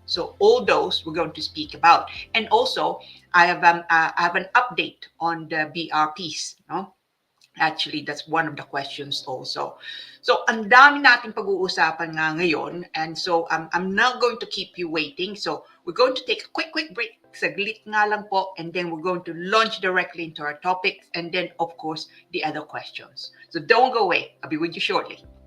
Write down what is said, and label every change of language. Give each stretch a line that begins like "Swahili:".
English: So all those we're going to speak about. And also, I have an update on the BRPs. Actually, that's one of the questions also.
Filipino: So, ang dami nating pag-uusapan nga ngayon.
English: And so, I'm not going to keep you waiting. So, we're going to take a quick break.
Filipino: Saglit nga lang po.
English: And then we're going to launch directly into our topics. And then, of course, the other questions. So, don't go away. I'll be with you shortly.